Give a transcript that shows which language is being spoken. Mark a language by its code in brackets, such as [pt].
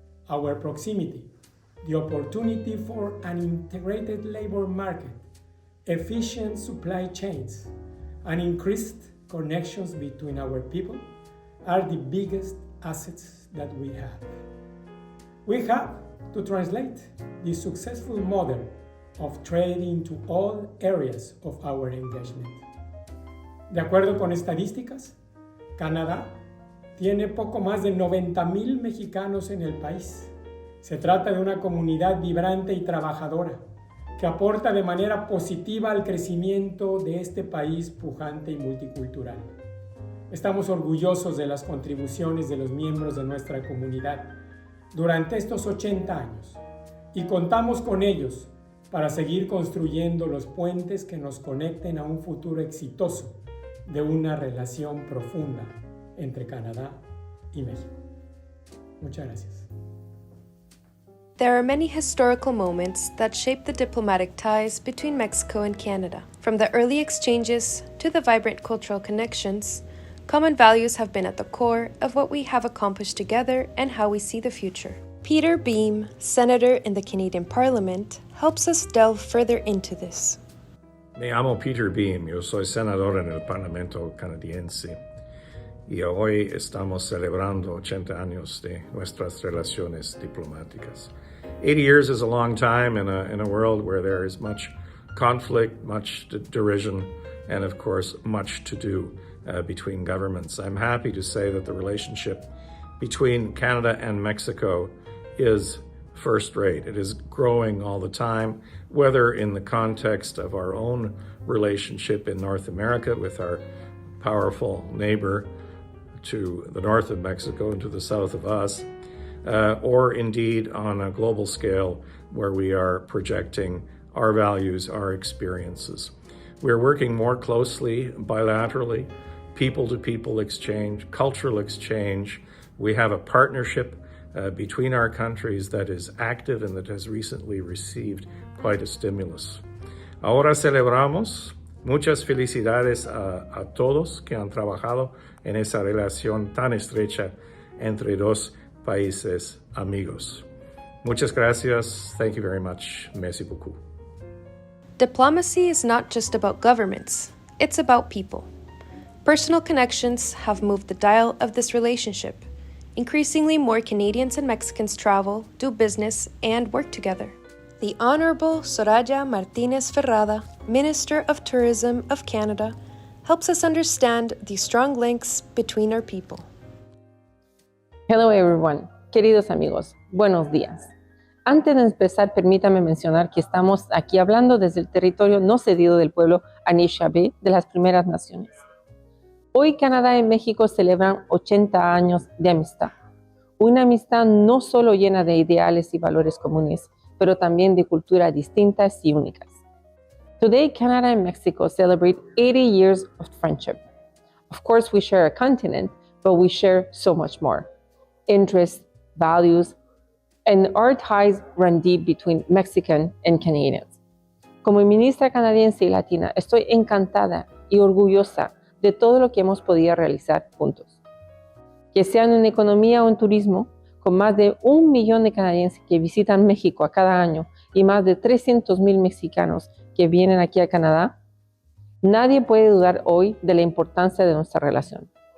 [en] Our proximity, the opportunity for an integrated labor market, efficient supply chains, and increased connections between our people are the biggest assets that we have. We have to translate the successful model of trade into all areas of our engagement. [es] De acuerdo con estadísticas, Canadá tiene poco más de 90,000 mexicanos en el país. Se trata de una comunidad vibrante y trabajadora que aporta de manera positiva al crecimiento de este país pujante y multicultural. Estamos orgullosos de las contribuciones de los miembros de nuestra comunidad durante estos 80 años y contamos con ellos para seguir construyendo los puentes que nos conecten a un futuro exitoso de una relación profunda entre Canadá y México. Muchas gracias. [en] There are many historical moments that shape the diplomatic ties between Mexico and Canada. From the early exchanges to the vibrant cultural connections, common values have been at the core of what we have accomplished together and how we see the future. Peter Beam, Senator in the Canadian Parliament, helps us delve further into this. [es] Me llamo Peter Beam, yo soy senador en el Parlamento canadiense y hoy estamos celebrando 80 años de nuestras relaciones diplomáticas. [en] 80 years is a long time in a world where there is much conflict, much derision, and of course much to do between governments. I'm happy to say that the relationship between Canada and Mexico is first rate. It is growing all the time, whether in the context of our own relationship in North America with our powerful neighbor to the north of Mexico and to the south of us, or indeed on a global scale where we are projecting our values, our experiences. We're working more closely bilaterally, people-to-people exchange, cultural exchange. We have a partnership between our countries that is active and that has recently received quite a stimulus. [es] Ahora celebramos. Muchas felicidades a todos que han trabajado en esa relación tan estrecha entre dos países amigos. Muchas gracias. [en] Thank you very much. [fr] Merci beaucoup. [en] Diplomacy is not just about governments, it's about people. Personal connections have moved the dial of this relationship. Increasingly more Canadians and Mexicans travel, do business, and work together. The Honorable Soraya Martinez Ferrada, Minister of Tourism of Canada, helps us understand the strong links between our people. Hello everyone, [es] queridos amigos, buenos días. Antes de empezar, permítame mencionar que estamos aquí hablando desde el territorio no cedido del pueblo Anishinaabe de las Primeras Naciones. Hoy Canadá y México celebran 80 años de amistad. Una amistad no solo llena de ideales y valores comunes, pero también de culturas distintas y únicas. [en] Today, Canada and Mexico celebrate 80 years of friendship. Of course, we share a continent, but we share so much more. Interests, values, and our ties run deep between Mexican and Canadians. [es] Como ministra canadiense y latina, estoy encantada y orgullosa de todo lo que hemos podido realizar juntos. Que sean en economía o en turismo, con más de 1 millón de canadienses que visitan México a cada año y más de 300,000 mexicanos que vienen aquí a Canadá, nadie puede dudar hoy de la importancia de nuestra relación.